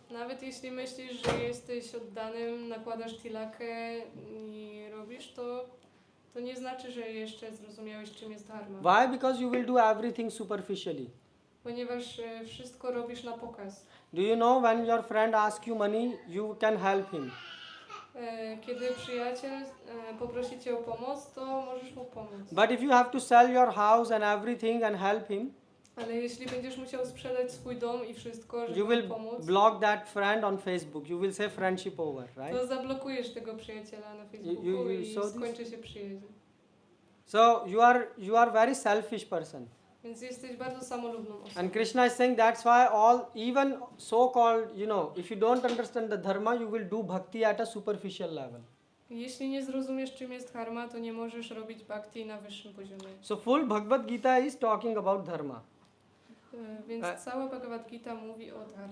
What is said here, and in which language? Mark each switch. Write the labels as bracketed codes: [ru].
[pl] Nawet jeśli myślisz, że jesteś oddanym, nakładasz tilakę i robisz to nie znaczy, że jeszcze zrozumiałeś, czym jest dharma. [en] Why? Because you will do everything superficially. [pl] Ponieważ wszystko robisz na pokaz. [en] Do you know when your friend asks you money, you can help him. [pl] Kiedy przyjaciel poprosi cię o pomoc, to możesz mu pomóc. [en] But if you have to sell your house and everything and help him, [pl] Ale jeśli będziesz musiał sprzedać swój dom i wszystko, żeby [en] you will [pl] mu pomóc, [en] block that friend on Facebook. You will say friendship over, right? [pl] to zablokujesz tego przyjaciela na Facebooku i skończy się przyjaźń. [en] So you are very selfish person. [pl] Więc jesteś bardzo samolubną osobą. [en] And Krishna is saying that's why even so-called, if you don't understand the dharma, you will do bhakti at a superficial level. [pl] Jeśli nie zrozumiesz, czym jest dharma, to nie możesz robić bhakti na wyższym poziomie. [en] So full Bhagavad Gita is talking about dharma. [pl] Więc cała Bhagavad Gita mówi o dharmie.